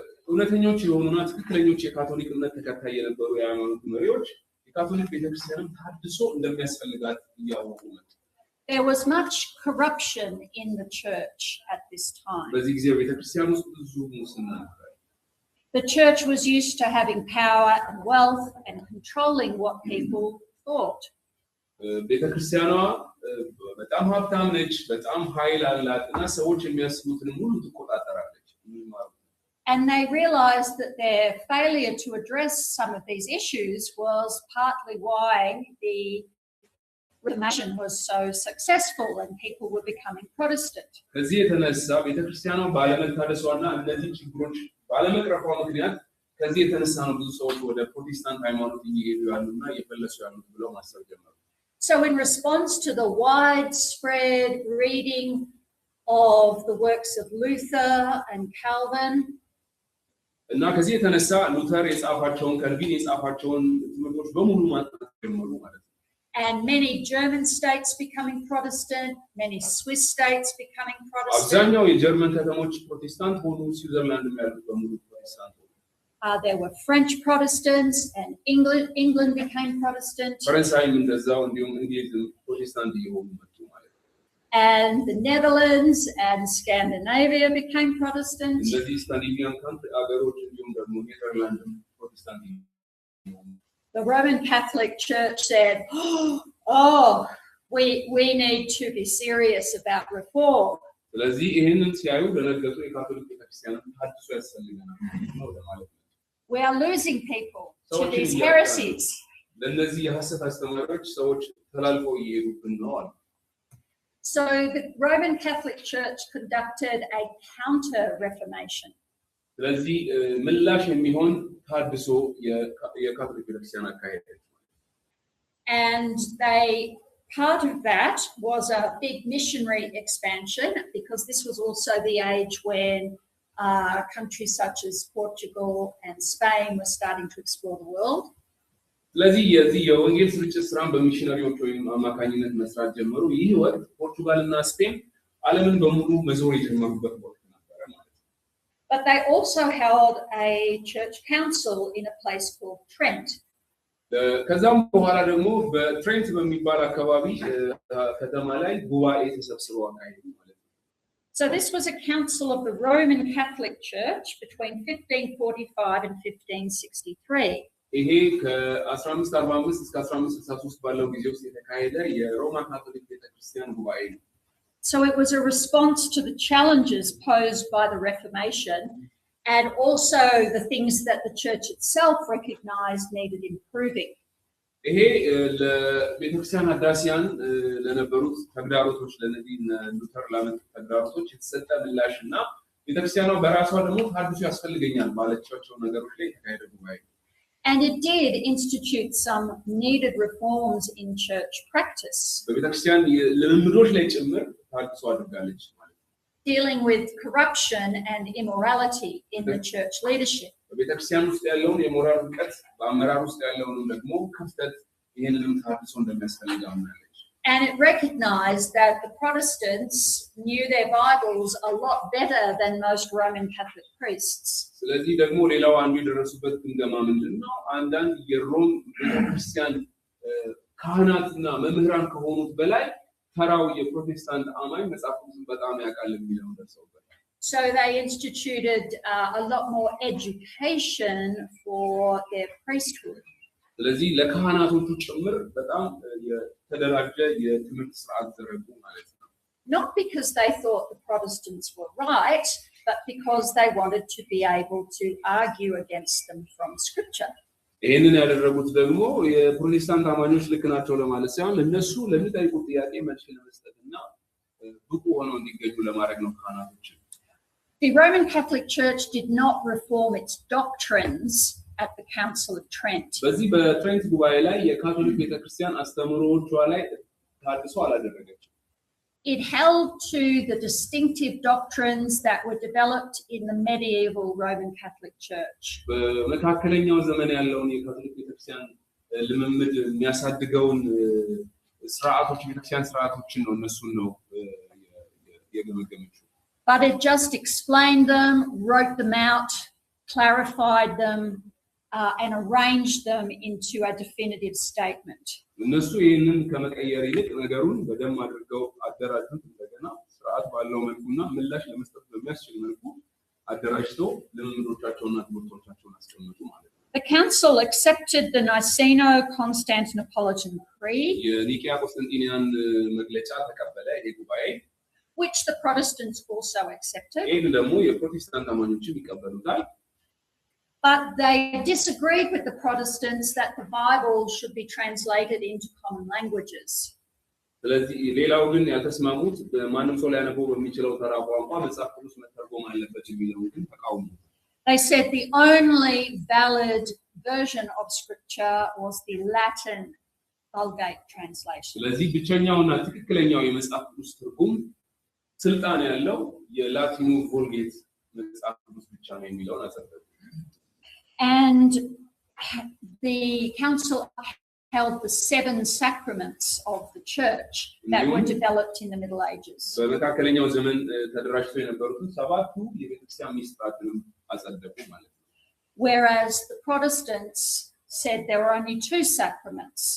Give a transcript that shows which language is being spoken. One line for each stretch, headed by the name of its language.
Amharic: እውነተኞች የሆኑና ትክክለኞች የካቶሊክ እምነት ተከታይ የነበሩ የሃይማኖት መሪዎች የካቶሊክ ቤተክርስቲያንን ታድሶ እንደሚያስፈልጋት እያወቁ መጡ።
English: There was much corruption in the church at this time.
Amharic: በዚህ ጊዜ ቤተክርስቲያን ውስጥ ብዙ ሙስና ነበር።
English: The church was used to having power and wealth and controlling what people thought.
Amharic: ቤተክርስቲያኗ በጣም ሀብታም ነች፣ በጣም ኃይል አላት እና ሰዎች የሚያስቡትን ሁሉ ትቆጣጠራለች።
English: And they realized that their failure to address some of these issues was partly why the Reformation was so successful and people were becoming Protestant.
Amharic: ከዚህ የተነሳ ቤተክርስቲያኗ ባለመታደሷና እነዚህ ችግሮች ባለመቅረፏ ምክንያት ከዚህ የተነሳ ነው ብዙ ሰዎች ወደ ፕሮቴስታንት ሃይማኖት እየሄዱ ያሉና እየፈለሱ ያሉት ብለው ማሰብ ጀመሩ።
English: So in response to the widespread reading of the works of Luther and Calvin,
Amharic: እና ከዚህ የተነሳ ሉተር የጻፋቸውን ካልቪን የጻፋቸውን ትምህርቶች በሙሉ ማጥናት ጀመሩ ማለት ነው።
English: and many German states becoming Protestant, many Swiss states becoming Protestant.
Amharic: አብዛኛው የጀርመን ከተሞች ፕሮቴስታንት ሆኑ፣ ስዊዘርላንድ ያሉት በሙሉ ፕሮቴስታንት ሆኑ።
English: There were French Protestants and England became Protestant.
Amharic: ፈረንሳይም እንደዛው እንዲሁም እንግሊዝም ፕሮቴስታንት እየሆኑ መጡ ማለት ነው።
English: And the Netherlands and Scandinavia became Protestant.
Amharic: እነዚህ ስካንዲኔቪያን ካንትሪ አገሮች እንዲሁም ደግሞ ኔዘርላንድም ፕሮቴስታንት እየሆኑ
English: The Roman Catholic Church said, "Oh, we need to be serious about reform."
Amharic: ስለዚህ ይሄንን ሲያዩ ለነገሩ የካቶሊክ ቤተክርስቲያን ታድሶ ያስፈልገናል ነው ማለት ነው።
English: We are losing people to these heresies.
Amharic: ለነዚህ የሐሰት አስተማሪዎች ሰዎች ተላልፈው እየሄዱብን ነው አሉ።
English: So the Roman Catholic Church conducted a counter-reformation.
Amharic: ስለዚህ ምላሽ የሚሆን ታድሶ የካቶሊክ ቤተክርስቲያን አካሄደች።
English: And part of that was a big missionary expansion, because this was also the age when countries such as Portugal and Spain were starting to explore the world.
Amharic: ስለዚህ የዚህ የወንጌል ስርጭት ስራን በሚሽነሪዎች ወይም አማካኝነት መስራት ጀመሩ። ይህ ወቅት ፖርቱጋል እና ስፔን ዓለምን በሙሉ መዞር የጀመሩበት ወቅት ነበር ማለት ነው።
English: But they also held a church council in a place called Trent.
Amharic: ከዛም በኋላ ደግሞ በትሬንት በሚባል አካባቢ ከተማ ላይ ጉባኤ ተሰብስበው አካሄዱ ማለት ነው።
English: So this was a council of the Roman Catholic Church between 1545 and 1563.
Amharic: ይሄ ከ1545 እስከ 1563 ባለው ጊዜ ውስጥ የተካሄደ የሮማ ካቶሊክ ቤተክርስቲያን ጉባኤ ነው።
English: So it was a response to the challenges posed by the Reformation, and also the things that the church itself recognized needed improving.
Amharic: ይሄ ለቤተክርስቲያን አዳሲያን ለነበሩት ተግዳሮቶች ለነዚህ ሉተር ላመጡት ተግዳሮቶች የተሰጠ ምላሽና ቤተክርስቲያኗ በራሷ ደግሞ ታድሶ ያስፈልገኛል ባለቻቸው ነገሮች ላይ የተካሄደ ጉባኤ ነው።
English: And it did institute some needed reforms in church practice,
Amharic: በቤተክርስቲያን ልምምዶች ላይ ጭምር ታድሶ አድርጋለች ማለት ነው።
English: dealing with corruption and immorality in the church leadership.
Amharic: በቤተክርስቲያን ውስጥ ያለውን የሞራል ውድቀት በአመራር ውስጥ ያለውን ደግሞ ክፍተት ይሄንንም ታድሶ እንደሚያስፈልግ አምናለች።
English: And it recognized that the Protestants knew their Bibles a lot better than most Roman Catholic priests.
Amharic: ስለዚህ ደግሞ ሌላው አንዱ የደረሱበት ግምገማ ምንድነው? አንዳንድ የሮም ቤተክርስቲያን ካህናትና መምህራን ከሆኑት በላይ ተራው የፕሮቴስታንት አማኝ መጽሐፍ ቅዱስን በጣም ያውቃል የሚለው ደርሰውበት።
English: So they instituted a lot more education for their priesthood.
Amharic: ስለዚህ ለካህናቶቹ ጭምር በጣም የተደራጀ የትምህርት ስርዓት ዘረጉ ማለት ነው።
English: Not because they thought the Protestants were right, but because they wanted to be able to argue against them from Scripture.
Amharic: ይሄንን ያደረጉት ደግሞ የፕሮቴስታንት አማኞች ልክ ናቸው ለማለት ሳይሆን እነሱ ለሚጠይቁት ጥያቄ መልስ ለመስጠትና ብቁ ሆነው እንዲገኙ ለማድረግ ነው ካህናቶች።
English: The Roman Catholic Church did not reform its doctrines at the Council of Trent.
Amharic: በዚህ በትሬንት ጉባኤ ላይ የካቶሊክ ቤተክርስቲያን አስተምሮዎቿ ላይ ታድሶ አላደረገችም።
English: It held to the distinctive doctrines that were developed in the medieval Roman Catholic Church.
Amharic: በመካከለኛው ዘመን ያለውን የካቶሊክ ቤተክርስቲያን ልምምድ የሚያሳድገውን ስርዓቶች ቤተክርስቲያን ስርዓቶችን ነው እነሱን ነው የገመገመችው።
English: But it just explained them, wrote them out, clarified them, and arranged them into a definitive statement.
Amharic: እነሱ ይሄንን ከመቀየር ይልቅ ነገሩን በደም አድርገው አደራጁት እንደገና ስርዓት ባለው መልኩና ምላሽ ለመስጠት በሚያስችል መልኩ አደራጅተው ልምምዶቻቸውና ትምህርቶቻቸውን አስቀመጡ ማለት ነው።
English: The council accepted the Niceno-Constantinopolitan Creed,
Amharic: የኒቂያ ቆስጠንጢንያን መግለጫ ተቀበለ ይሄ ጉባኤ
English: which the Protestants also accepted.
Amharic: ይሄን ደግሞ የፕሮቴስታንት አማኞችም ይቀበሉታል።
English: But they disagreed with the Protestants that the Bible should be translated into common languages.
Amharic: ስለዚህ ሌላው ግን ያልተስማሙት ማንም ሰው ሊያነበው በሚችለው ተራ ቋንቋ መጽሐፍ ቅዱስ መተርጎም አለበት የሚለው ግን ተቃውሞ።
English: They said the only valid version of scripture was the Latin Vulgate translation.
Amharic: ስለዚህ ብቸኛውና ትክክለኛው የመጽሐፍ ቅዱስ ትርጉም ስልጣን ያለው የላቲኑ ቮልጌት መጽሐፍ ቅዱስ ብቻ ነው የሚለውን አጸደቁ።
English: And the council held the 7 sacraments of the church that were developed in the Middle Ages.
Amharic: በመካከለኛው ዘመን ተደራጅተው የነበሩትን 7ቱ የቤተክርስቲያን ሚስጥራትንም አጸደቁ ማለት ነው።
English: Whereas the Protestants said there were only 2 sacraments.